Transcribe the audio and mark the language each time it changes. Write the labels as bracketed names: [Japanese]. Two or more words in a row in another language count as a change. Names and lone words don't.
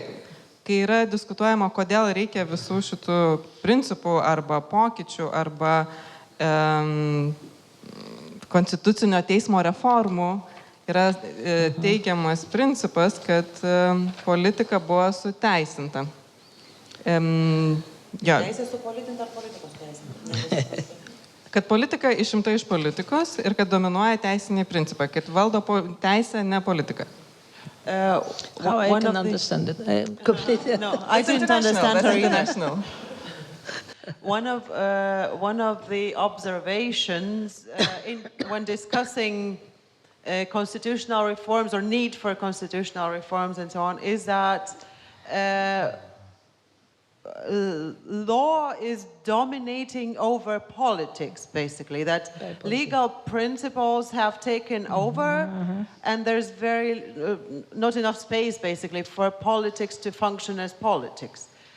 [Lithuanian] Kai yra diskutuojama, kodėl reikia visų šitų principų arba pokyčių arba konstitucinio teismo reformų, yra teikiamas principas, kad politika buvo suteisinta. Teisė su politika ar politikos teisinė? Kad politika išimta iš politikos ir kad dominuoja teisiniai principai, kad valdo teisė, ne politika. [English] How I can understand it. No, I didn't understand her either. One of the observations when discussing constitutional reforms or need for constitutional reforms and so on is that law is dominating over politics, basically, that legal principles have taken over and there's not enough space, basically, for politics to function as politics.